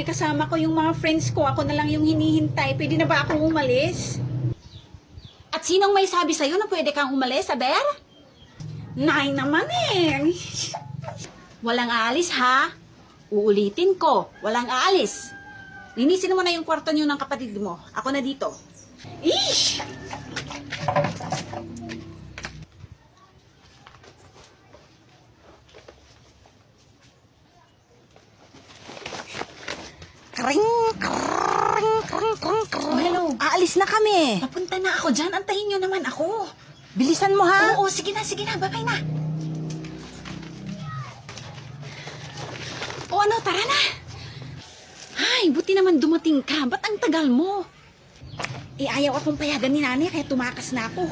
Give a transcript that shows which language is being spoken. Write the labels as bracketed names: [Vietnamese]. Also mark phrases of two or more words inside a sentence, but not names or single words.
[Filipino] Kasama ko yung mga friends ko. Ako na lang yung hinihintay. Pwede na ba akong umalis? At sinong may sabi sa'yo na pwede kang umalis, Aber? Nay naman eh. Walang aalis, ha? Uulitin ko. Walang aalis. Linisin mo na yung kwarto niyo ng kapatid mo. Ako na dito. Ish! Kring, kring, kring, kring, kring. Oh, hello. Aalis na kami. Papunta na ako dyan. Antayin niyo naman ako. Bilisan mo ha. Oo, sige na. Bye-bye na. O ano, tara na. Ay, buti naman dumating ka. Ba't ang tagal mo? Ayaw akong payagan ni nanay kaya tumakas na ako.